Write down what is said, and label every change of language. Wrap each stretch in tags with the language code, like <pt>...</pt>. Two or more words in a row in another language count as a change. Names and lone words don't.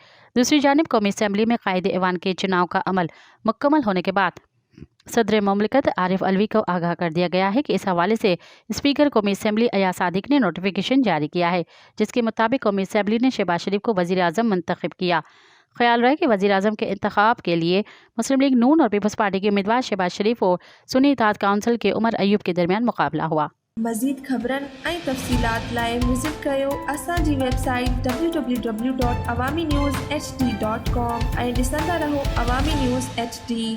<ur>دوسری جانب قومی اسمبلی میں قائد ایوان کے چناؤ کا عمل مکمل ہونے کے بعد صدر مملکت عارف علوی کو آگاہ کر دیا گیا ہے کہ اس حوالے سے اسپیکر قومی اسمبلی ایاز صادق نے نوٹیفیکیشن جاری کیا ہے، جس کے مطابق قومی اسمبلی نے شہباز شریف کو وزیر اعظم منتخب کیا۔ خیال رہے کہ وزیر اعظم کے انتخاب کے لیے مسلم لیگ نون اور پیپلز پارٹی کے امیدوار شہباز شریف اور سنی اتحاد کونسل کے عمر ایوب کے درمیان مقابلہ ہوا۔</ur> <sd>مزید خبرن ऐं तफ़सीलात लाइ विज़िट कयो असांजी वेबसाइट www.awamiNewsHD.com ऐं ॾिसंदा रहो अवामी न्यूज़ HD।</sd>